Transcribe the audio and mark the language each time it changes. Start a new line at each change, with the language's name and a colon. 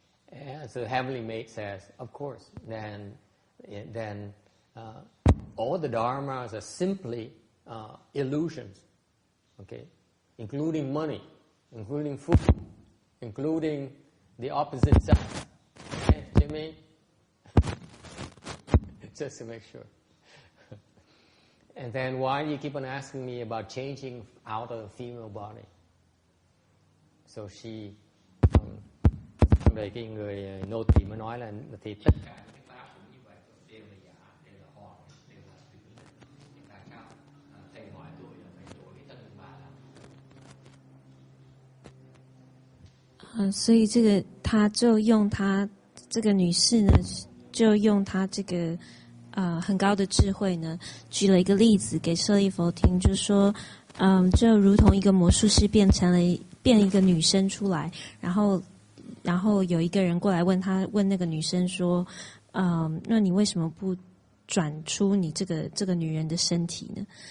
English: And so the heavenly mate says, of course, then all the dharmas are simply illusions, okay, including money, including food, including the opposite sex. Okay, Jimmy? Just to make sure. And then why do you keep on asking me about changing out of a female body? So she...
Vietnamese: Về cái người nô tỳ mới nói là thì tất cả những cái pháp cũng như vậy, đều là giả, đều là hòn, đều là thủy. Tại sao thầy hỏi tôi là phải đổi cái thân bà làm?
Chinese: 所以这个他就用他这个女士呢，就用他这个很高的智慧呢，举了一个例子给舍利弗听，就说就如同一个魔术师变一个女生出来，然后有一个人过来问那个女生说，那你为什么不转出你这个女人的身体呢？